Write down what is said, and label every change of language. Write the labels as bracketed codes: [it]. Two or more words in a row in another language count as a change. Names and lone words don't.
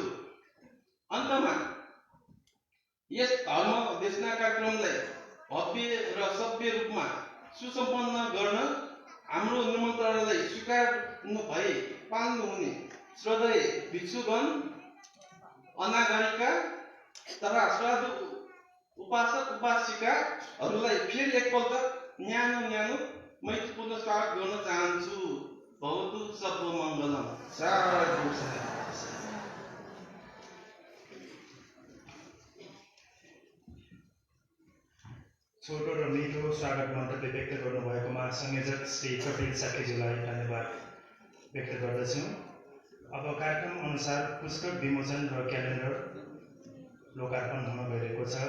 [ne] अन्तमा यस धर्म देशना कार्यक्रमलाई भव्य र सभ्य रूपमा सुसम्पन्न गर्न हाम्रो निमन्त्रणालाई स्वीकार्नु भई पाल्नुहुने श्रद्धेय भिक्षुगण, अनागरिका तथा साधु उपासक उपासिकाहरूलाई फेरि एकपल्ट न्यानो मैत्रीपूर्ण स्वागत गर्न चाहन्छु। [sa] भवतु सर्वमङ्गलम्। साधु साधु। [ne] छोटो र मिठो स्वागत मन्तव्य व्यक्त गर्नुभएकोमा संयोजक श्री कपिल साकेज्यूलाई धन्यवाद व्यक्त गर्दछु। अब कार्यक्रम अनुसार पुस्तक विमोचन र क्यालेन्डर लोकार्पण हुन गइरहेको छ।